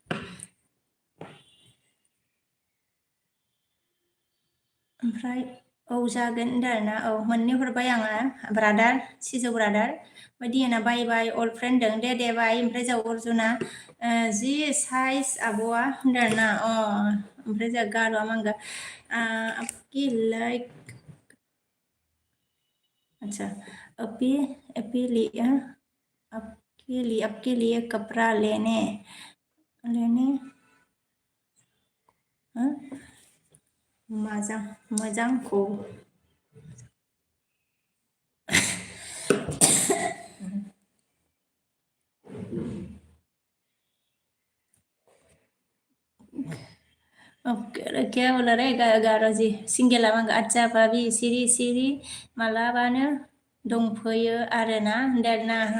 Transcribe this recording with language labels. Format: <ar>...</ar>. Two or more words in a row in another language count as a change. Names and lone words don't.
<brx>ओमफ्राय औ जागोन आरोना औ मोननै हरबाय आङो ब्रादार सिजौ ब्रादार ओमफ्राय दियाना बाय</brx> <en>old friend</en> <brx>दं दे बाय ओमफ्राय जा अर्जुना जि साइज आब'आ होनदों आरोना ओमफ्राय जा गार'आ मांगा</brx> <hi>आपकी लाइक अच्छा आपके लिए कपड़ा लेने मोजांखौ क्या बोला रे</hi> <brx>गार' जी सिंगेला मांगा अच्छा भाबि सिरि मालाबानो दंफैयो आरोना होनदोंना</brx>